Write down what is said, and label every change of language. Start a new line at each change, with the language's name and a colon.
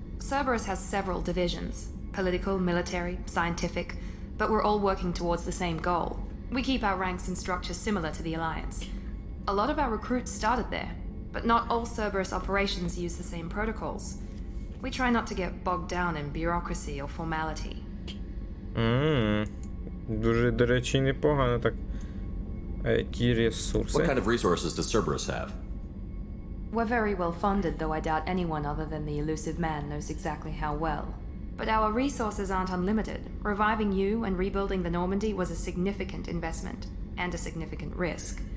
English: Cerberus has several divisions. Political, military, scientific. But we're all working towards the same goal. We keep our ranks and structure similar to the Alliance. A lot of our recruits started there. But not all Cerberus operations use the same protocols. We try not to get bogged down in bureaucracy or formality.
Ukrainian: Дуже, до речі, непогано так. А які ресурси?
English: What kind of resources does Cerberus have? We're very well funded, though I doubt anyone other than the elusive man knows exactly how well. But our resources aren't unlimited. Reviving you and rebuilding the Normandy was a significant investment, and a significant risk.